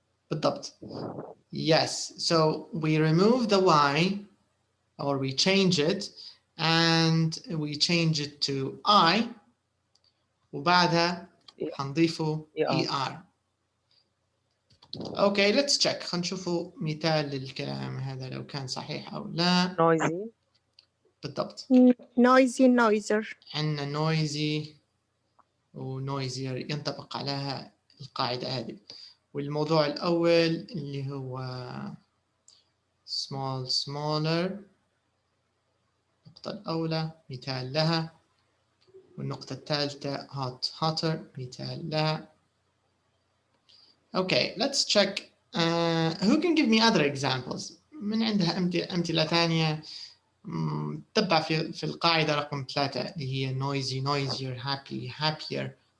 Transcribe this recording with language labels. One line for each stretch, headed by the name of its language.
Arabic: بالضبط.
English: Yes, so we remove the y or we change it and we change it to I
Arabic: وبعدها حنضيفه
English: ER. Okay, let's check.
Arabic: خلينا نشوفوا مثال للكلام هذا لو كان صحيح أو لا.
English: noisy
Arabic: بالضبط.
English: noisy noiser.
Arabic: عندنا noisy و noisier ينطبق عليها القاعدة هذه. والموضوع الأول اللي هو small smaller، النقطة الأولى مثال لها، والنقطة الثالثة hot hotter مثال لها.
English: Okay, let's check. Who can give me other examples؟
Arabic: من عندها أمثلة ثانية تتبع في القاعدة رقم 3 اللي هي noisy, noisier, happy, happier.